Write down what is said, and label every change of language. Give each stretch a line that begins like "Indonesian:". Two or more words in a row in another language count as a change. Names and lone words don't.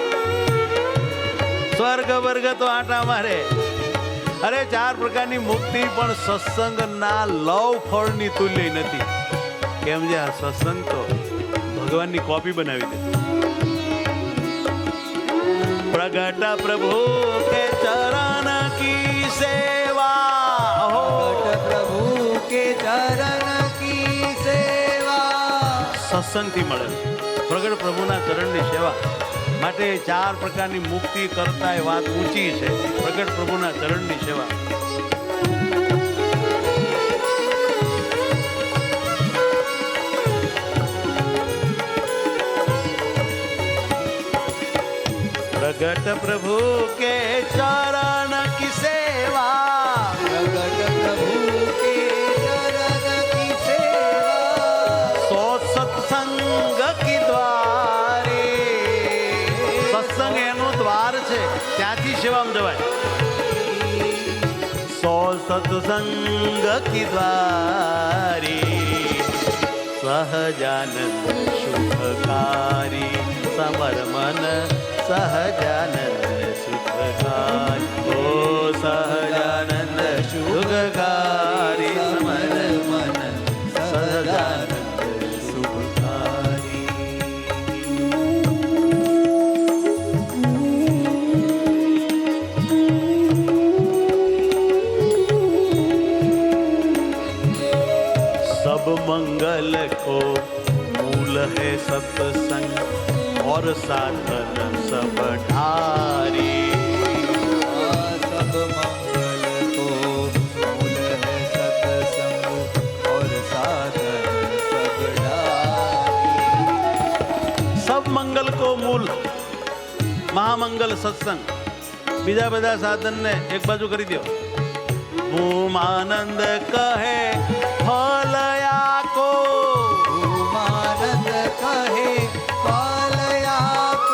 Gujarati: સ્વર્ગ વર્ગ તો આટા મારે. અરે 4 પ્રકારની મુક્તિ પણ સત્સંગના લવ ફળની તુલ્ય નથી. કેમ છે? આ સત્સંગ તો ભગવાનની કોપી બનાવી દે.
Hindi: प्रगट प्रभु के चरण की सेवा हो, प्रगट प्रभु के चरण की सेवा।
Gujarati: સત્સંગથી મળે પ્રગટ પ્રભુના ચરણની સેવા માટે 4 પ્રકારની મુક્તિ કરતા એ વાત ઊંચી છે. પ્રગટ પ્રભુના ચરણની સેવા.
Hindi: प्रगट प्रभु के चरण की सेवा, प्रगट प्रभु के चरण की सेवा। सो सत्संग की द्वारे,
Gujarati: સત્સંગ એનું દ્વાર છે, ત્યાંથી સેવામાં જવાય.
Hindi: सो सत्संग की द्वारी सहजानंद सुखकारी समर मन सहजानंद सुखकारी. ओ सहजानंद सुखकारी समर मन सहजानंद सुखकारी. सब मंगल को मूल है सत्संग और साधन सब ढारी. सब मंगल को मूल है सत्संग और साधन सब ढारी। सब मंगल को मूल
Gujarati: મહામંગલ સત્સંગ. બીજા બધા સાધનને એક બાજુ કરી દો. ભૂમાનંદ કહે ફલયા કો, ભૂમાનંદ કહે ફલયા કો,